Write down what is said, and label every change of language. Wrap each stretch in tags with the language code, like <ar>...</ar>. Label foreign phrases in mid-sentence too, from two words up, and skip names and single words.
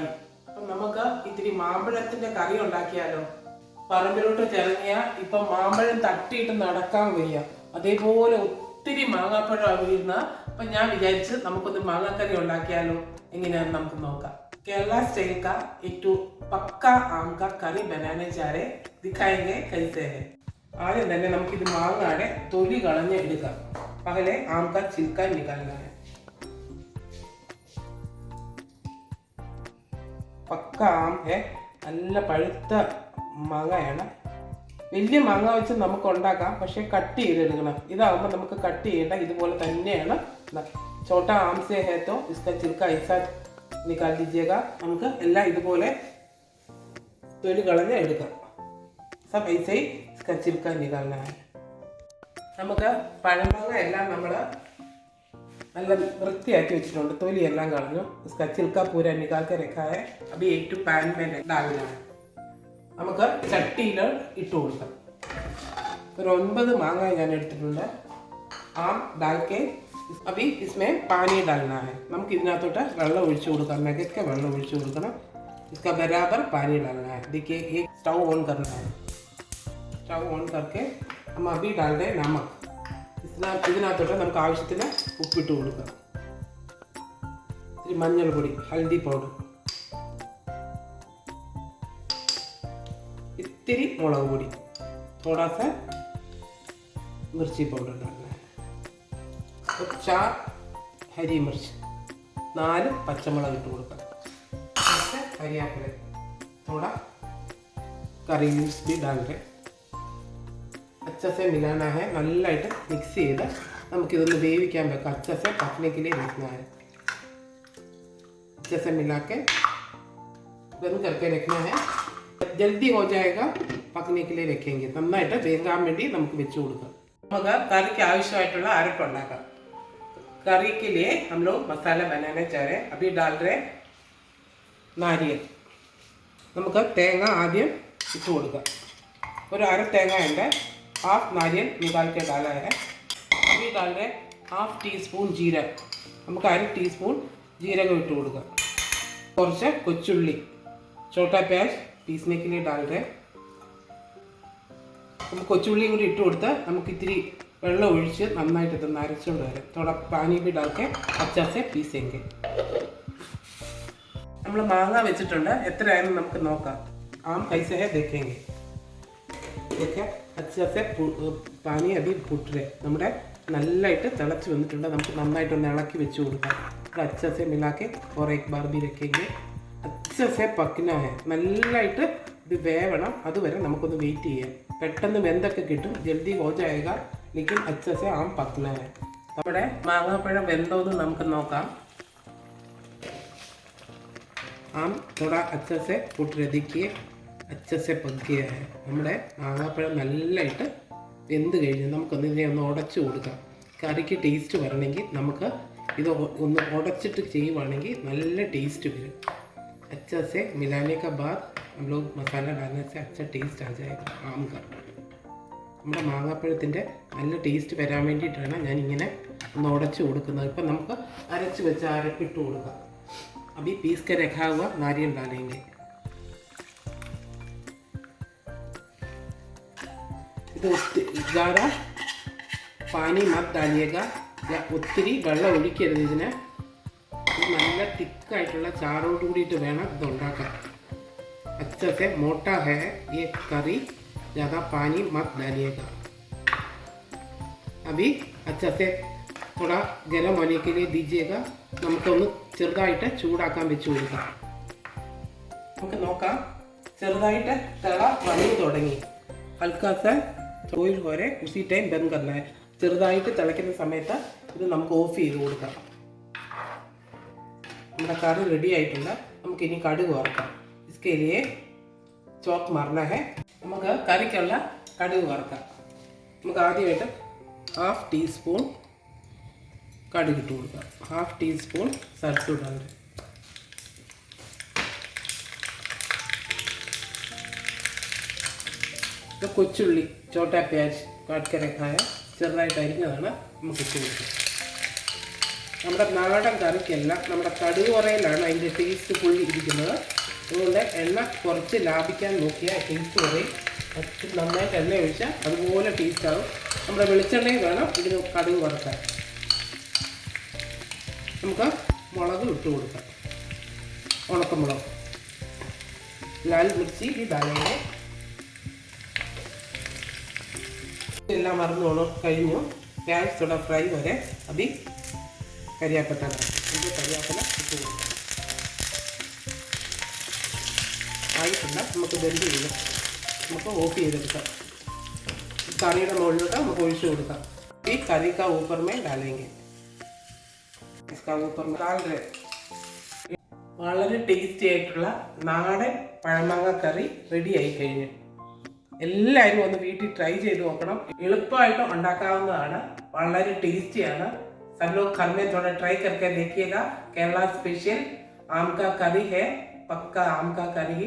<ml>അപ്പം നമുക്ക് ഇത്തിരി മാമ്പഴത്തിന്റെ കറി ഉണ്ടാക്കിയാലോ? പറമ്പിലോട്ട് ചിറങ്ങിയ ഇപ്പം മാമ്പഴം തട്ടിയിട്ട് നടക്കാൻ വയ്യ. അതേപോലെ ഒത്തിരി മാങ്ങാപ്പഴം വീഴുന്ന. അപ്പം ഞാൻ വിചാരിച്ച് നമുക്കൊന്ന് മാങ്ങാക്കറി ഉണ്ടാക്കിയാലോ? എങ്ങനെയാണെന്ന് നമുക്ക് നോക്കാം.</ml> <hi>കേരള സ്റ്റൈൽ का एक पक्का आम का करी बनाने जा रहे, दिखाएंगे कैसे है.</hi> <ml>ആദ്യം തന്നെ നമുക്കിത് മാങ്ങാടെ തൊലി കളഞ്ഞ് എടുക്കാം.</ml> <hi>पहले आम का छिलका निकालना है. पक्का आम है,</hi> <ml>നല്ല പഴുത്ത മാങ്ങയാണ്. വലിയ മാങ്ങ വെച്ച് നമുക്ക് ഉണ്ടാക്കാം, പക്ഷെ കട്ട് ചെയ്തെടുക്കണം. ഇതാകുമ്പോൾ നമുക്ക് കട്ട് ചെയ്യേണ്ട, ഇതുപോലെ തന്നെയാണ്.</ml> <hi>छोटा आम से है तो इसका छिलका ऐसा निकाल दीजिएगा.</hi> <ml>നമുക്ക് എല്ലാം ഇതുപോലെ തൊലി കളഞ്ഞ് എടുക്കാം.</ml> <hi>सब ऐसे इसका छिलका निकालना है.</hi> <ml>നമുക്ക് പഴമാങ്ങ എല്ലാം നമ്മൾ നല്ല വൃത്തിയാക്കി വെച്ചിട്ടുണ്ട്. തൊലി എല്ലാം കളഞ്ഞു.</ml> <hi>इसका छिलका पूरा निकाल के रखा है. अभी एक टू पैन में डालना है.</hi> <ml>നമുക്ക് ചട്ടിയിൽ ഇട്ട് കൊടുക്കാം. ഒരു 9 മാങ്ങ ഞാൻ എടുത്തിട്ടുണ്ട്.</ml> <hi>ആം डाल के अभी इसमें पानी डालना है.</hi> <ml>നമുക്ക് ഇതിനകത്തോട്ട് വെള്ളം ഒഴിച്ചു കൊടുക്കാം. മെഗക്കെ വെള്ളം ഒഴിച്ചു കൊടുക്കണം.</ml> <hi>इसका बराबर पानी डालना है. देखिए, एक स्टोव ऑन करना है. स्टोव ऑन करके हम अभी डाल दें नमक.</hi> <ml>ഇതിനകത്തോട്ട് നമുക്ക് ആവശ്യത്തിന് ഉപ്പിട്ട് കൊടുക്കാം. ഇത്തിരി മഞ്ഞൾപ്പൊടി, ഹൽദി പൗഡർ, ഇത്തിരി മുളക് പൊടി,</ml> <hi>थोड़ा सा मिर्ची पाउडर डालना है. और 4 हरी मिर्च, 4</hi> <ml>പച്ചമുളക് ഇട്ട് കൊടുക്കാം. കരിയാപ്പില,</ml> <hi>थोड़ा करी मिर्च भी डाल रहे. अच्छे से मिलाना है.</hi> <ml>നല്ലതായിട്ട് മിക്സ് ചെയ്ത് നമുക്കിതൊന്ന് വേവിക്കാൻ വെക്കാം.</ml> <hi>अच्छे से पकने के लिए रखना है. अच्छे से मिला के बंद करके रखना है. जल्दी हो जाएगा, पकने के लिए रखेंगे.</hi> <ml>നന്നായിട്ട് വേകാൻ വേണ്ടി നമുക്ക് വെച്ച് കൊടുക്കാം. നമുക്ക് കറിക്ക് ആവശ്യമായിട്ടുള്ള അരപ്പ് ഉണ്ടാക്കാം.</ml> <hi>करी के लिए हम लोग मसाला बनाने जा रहे हैं. अभी डाल रहे नारियल.</hi> <ml>നമുക്ക് തേങ്ങ ആദ്യം ഇട്ട് കൊടുക്കാം. ഒരു അര തേങ്ങ ഉണ്ട്.</ml> <hi>हाफ नारियल निकाल के डाला है. अभी डाल रहे हाफ टी स्पून जीरा.</hi> <ml>നമുക്ക് 1/2 ടീസ്പൂൺ ജീരകം ഇട്ട് കൊടുക്കാം. കുറച്ച് കൊച്ചുള്ളി,</ml> <hi>छोटा प्याज पीसने के लिए डाल रहे.</hi> <ml>നമുക്ക് കൊച്ചുള്ളിയും കൂടി ഇട്ട് കൊടുത്ത് നമുക്ക് ഇത്തിരി വെള്ളം ഒഴിച്ച് നന്നായിട്ട് ഇതൊന്ന് അരച്ചുകൊണ്ട് വരാം.</ml> <hi>थोड़ा पानी भी डाल के अच्छे से पीसेंगे.</hi> <ml>നമ്മൾ മാങ്ങ വെച്ചിട്ടുണ്ട്. എത്രയായാലും നമുക്ക് നോക്കാം.</ml> <hi>ആം कैसे है देखेंगे. देखिए, अच्छे से पानी अभी फुट रहे.</hi> <ml>നമ്മുടെ നല്ലതായിട്ട് തിളച്ച് വന്നിട്ടുണ്ട്. നമുക്ക് നന്നായിട്ടൊന്ന് ഇളക്കി വെച്ച് കൊടുക്കാം.</ml> <hi>अच्छे से मिला के और एक बार भी रखेंगे. अच्छे से पकना है.</hi> <ml>നല്ലതായിട്ട് ഇത് വേവണം. അതുവരെ നമുക്കൊന്ന് വെയിറ്റ് ചെയ്യാം. പെട്ടെന്ന് വെന്തൊക്കെ കിട്ടും.</ml> <hi>जल्दी हो जाएगा, लेकिन अच्छे से आम पकना है.</hi> <ml>നമ്മുടെ മാങ്ങാപ്പഴം വെന്തോന്ന് നമുക്ക് നോക്കാം.</ml> <hi>ആം थोड़ा अच्छे से फुट रहे. देखिए, अच्छे से पक गया है.</hi> <ml>നമ്മുടെ മാങ്ങാപ്പഴം നല്ലതായിട്ട് വെന്ത് കഴിഞ്ഞ് നമുക്കൊന്ന് ഇതിനെ ഒന്ന് ഉടച്ചു കൊടുക്കാം. കറിക്ക് ടേസ്റ്റ് വരണമെങ്കിൽ നമുക്ക് ഇത് ഒന്ന് ഉടച്ചിട്ട് ചെയ്യുവാണെങ്കിൽ നല്ല ടേസ്റ്റ് വരും.</ml> <hi>अच्छे से मिलाने के बाद हम लोग मसाला डालने से अच्छा टेस्ट आ जाएगा आम का.</hi> <ml>നമ്മുടെ മാങ്ങാപ്പഴത്തിൻ്റെ നല്ല ടേസ്റ്റ് വരാൻ വേണ്ടിയിട്ടാണ് ഞാനിങ്ങനെ ഒന്ന് ഉടച്ചു കൊടുക്കുന്നത്. ഇപ്പം നമുക്ക് അരച്ച് വെച്ച് അരപ്പിട്ട് കൊടുക്കാം.</ml> <hi>अभी पीस के रखा हुआ नारियल डालेंगे. ഇത് ज़्यादा पानी मत डालिएगा.</hi> <ml>ഒത്തിരി വെള്ളം ഒഴിക്കരുത്. ഇതിന് നല്ല തിക്കായിട്ടുള്ള ചാറോട് കൂടിയിട്ട് വേണം ഇതുണ്ടാക്കാൻ.</ml> <hi>अच्छे से मोटा है ये करी, ज़्यादा पानी मत डालिएगा. अभी अच्छे से थोड़ा गर्म होने के लिए दीजिएगा.</hi> <ml>നമുക്കൊന്ന് ചെറുതായിട്ട് ചൂടാക്കാൻ വെച്ച് കൊടുക്കാം. നമുക്ക് നോക്കാം. ചെറുതായിട്ട് തിള വന്നു തുടങ്ങി.</ml> <hi>हल्का सा</hi> <ml>ഓയിൽ പോലെ</ml> <hi>उसी टाइम बंद करना है.</hi> <ml>ചെറുതായിട്ട് തിളയ്ക്കുന്ന സമയത്ത് ഇത് നമുക്ക് ഓഫ് ചെയ്ത് കൊടുക്കാം. നമ്മുടെ കറി റെഡി ആയിട്ടുണ്ട്. നമുക്കിനി കടുക് വറുക്കാം.</ml> <hi>इसके लिए चौक मारना है.</hi> <ml>നമുക്ക് കറിക്കുള്ള കടുക് വറുക്കാം. നമുക്ക് ആദ്യമായിട്ട് 1/2 ടീസ്പൂൺ കടുക് ഇട്ട് കൊടുക്കാം.</ml> <hi>1/2 ടീസ്പൂൺ सरसों डाल दें. तो കൊച്ചുള്ളി, छोटा प्याज काट के रखा है,</hi> <ml>ചെറുതായിട്ട് അരിഞ്ഞതാണ് നമുക്ക് ഇട്ട് കൊടുക്കാം. നമ്മുടെ നാടൻ കറിക്കെല്ലാം നമ്മുടെ കടുക് കുറയിലാണ് അതിൻ്റെ ടേസ്റ്റ് ഫുൾ ഇരിക്കുന്നത്. അതുകൊണ്ട് എണ്ണ കുറച്ച് ലാഭിക്കാൻ നോക്കിയാൽ ടേസ്റ്റ് കുറയും. നന്നായിട്ട് എണ്ണ ഒഴിച്ചാൽ അതുപോലെ ടേസ്റ്റാകും. നമ്മുടെ വെളിച്ചെണ്ണയിൽ വേണം ഇതിന് കടുക് വറുക്കാൻ. നമുക്ക് മുളക് ഇട്ട് കൊടുക്കാം.</ml> <hi>ഉണക്കമുളക്, लाल मिर्ची भी डालेंगे.</hi> <ml>എല്ലാം മറന്നു കഴിഞ്ഞു.</ml> <hi>प्याज थोड़ा फ्राई हो रहा है. अभी करियापत्ता डालेंगे.</hi> <ml>करियापत्ता इട്ട് കൊടുക്കാം. ആയിട്ടില്ല, നമുക്ക് വെന്ത് ചെയ്യും. നമുക്ക് ഓഫ് ചെയ്തെടുക്കാം. കറിയുടെ മുകളിലോട്ട് നമുക്ക് ഒഴിച്ചു കൊടുക്കാം. ഈ കറി</ml> <hi>का ऊपर में डालेंगे. इसका ऊपर में डाल रहे.</hi> <ml>വളരെ ടേസ്റ്റി ആയിട്ടുള്ള നാടൻ പഴമാങ്ങ കറി റെഡി ആയി കഴിഞ്ഞു. എല്ലാവരും ഒന്ന് വീട്ടിൽ ട്രൈ ചെയ്ത് നോക്കണം. എളുപ്പമായിട്ട് ഉണ്ടാക്കാവുന്നതാണ്, വളരെ ടേസ്റ്റിയാണ്.</ml> <hi>सब लोग घर में थोड़ा ट्राई करके देखिएगा. केरला स्पेशल आम का करी है, पक्का आम का करी.</hi>